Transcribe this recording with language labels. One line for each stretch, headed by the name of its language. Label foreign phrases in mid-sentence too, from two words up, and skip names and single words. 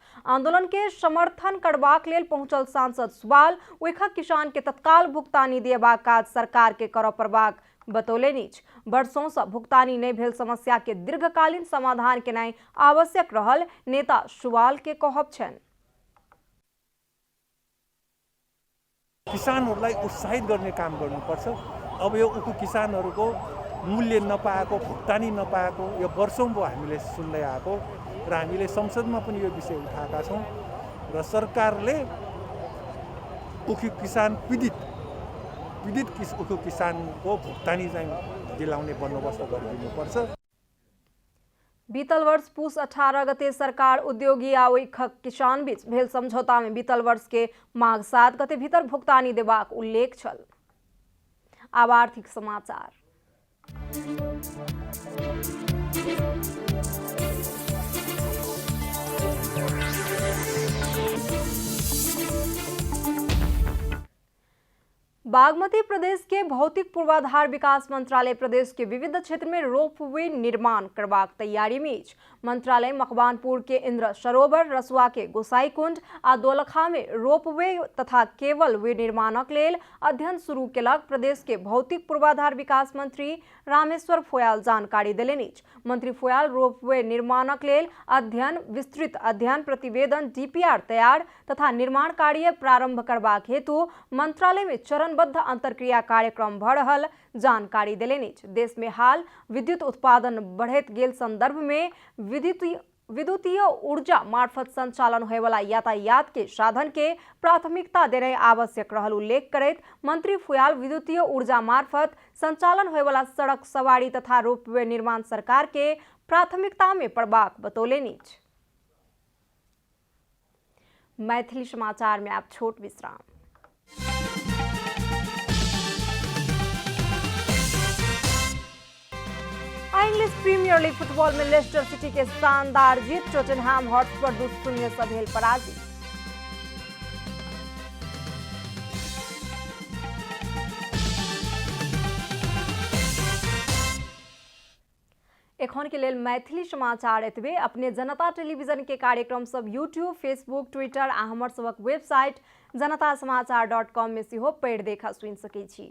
Maithili: आंदोलन के समर्थन करबाक लेल पहुंचल सांसद सुवाल उइखक किसान के तत्काल भुगतानी देबाक काज सरकार के करऽ पड़बाक बतौलनि। वर्षों से भुगतानी नहीं भेल समस्या के दीर्घकालीन समाधान केनाइ आवश्यक रहल नेता सुवाल के कहब छन्।
Nepali: किसानहरूलाई उत्साहित गर्ने काम गर्नुपर्छ। अब यो उखु किसानहरूको मूल्य नपाएको, भुक्तानी नपाएको यो वर्षौं भयो हामीले सुन्दै आएको र हामीले संसदमा पनि यो विषय उठाएका छौँ र सरकारले उखु किसान पीडित उखु किसानको भुक्तानी चाहिँ दिलाउने बन्दोबस्त गरिदिनुपर्छ।
Maithili: बीतल वर्ष पुस 18 गते सरकार उद्योगी आ उइखक किसान बीच भेल समझौता में बीतल वर्ष के माघ 7 गते भीतर भुगतानी देबाक उल्लेख छल। आब आर्थिक समाचार। बागमती प्रदेश के भौतिक पूर्वाधार विकास मंत्रालय प्रदेश के विविध क्षेत्र में रोपवे निर्माण करबाक तैयारी में अछि। मंत्रालय मकवानपुर के इंद्र सरोवर, रसुआ के गोसाईकुंड आ दोलखा में रोपवे तथा केबल वे निर्माणक लेल अध्ययन शुरू केलक। प्रदेश के भौतिक पूर्वाधार विकास मंत्री रामेश्वर फोयाल जानकारी देलनि अछि। मंत्री फोयाल रोपवे निर्माणक लेल अध्ययन, विस्तृत अध्ययन प्रतिवेदन डीपीआर तैयार तथा निर्माण कार्य प्रारंभ करबाक हेतु मंत्रालय में चरणबद्ध अंतरक्रिया कार्यक्रम भऽ रहल जानकारी देलनि। देश में हाल विद्युत उत्पादन बढ़ैत गेल संदर्भ में विद्युतीय ऊर्जा मार्फत संचालन होएवाला यातायात के साधन के प्राथमिकता देने आवश्यक रहल उल्लेख करैत मंत्री फुयाल विद्युतीय ऊर्जा मार्फत संचालन होएवाला सड़क सवारी तथा रोपवे निर्माण सरकार के प्राथमिकता में पड़बाक बतौलेनी। मैथिली समाचार में आप छोट विश्राम। इंग्लिश प्रीमियर लीग फुटबॉल में लेस्टर सिटी के शानदार जीत, टॉटनहैम हॉटस्पर 2-0 से भेल पराजित। एखन के लेल मैथिली समाचार एतबे। अपने जनता टेलीविजन के कार्यक्रम सब यूट्यूब, फेसबुक, ट्विटर आ हमर सबक वेबसाइट जनतासमाचार.com में सेहो पढ़ि देखा सुनि सकै छी।